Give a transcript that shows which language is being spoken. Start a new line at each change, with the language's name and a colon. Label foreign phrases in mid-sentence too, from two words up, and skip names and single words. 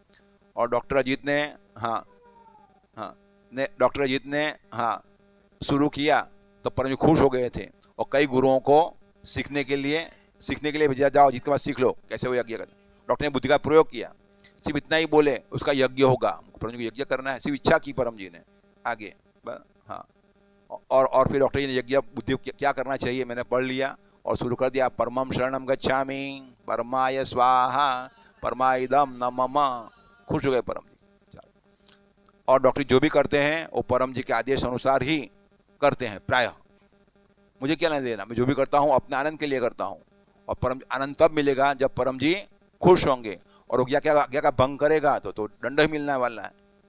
Hindi: और डॉक्टर अजीत ने डॉक्टर अजीत ने शुरू किया तो परम जी खुश हो गए थे और कई गुरुओं को सीखने के लिए भेजा, जाओ जिसके पास सीख लो कैसे वो यज्ञ करते। डॉक्टर ने बुद्धि का प्रयोग किया, सिर्फ इतना ही बोले उसका यज्ञ होगा, परम जी को यज्ञ करना है, सिर्फ इच्छा की परम जी ने आगे। हाँ, और फिर डॉक्टर जी ने यज्ञ बुद्धि क्या करना चाहिए मैंने पढ़ लिया और शुरू कर दिया।
Sanskrit: परमं शरणं गच्छामि, परमाय स्वाहा, परमाइदम न मम।
Hindi: खुश हो गए परम जी। और डॉक्टर जो भी करते हैं वो परम जी के आदेश अनुसार ही करते हैं प्रायः। मुझे क्या नहीं देना, मैं जो भी करता हूँ अपने आनंद के लिए करता हूँ। और परम आनंद तब मिलेगा जब परम जी खुश होंगे। और वो आज्ञा का भंग करेगा तो दंड ही मिलने वाला है।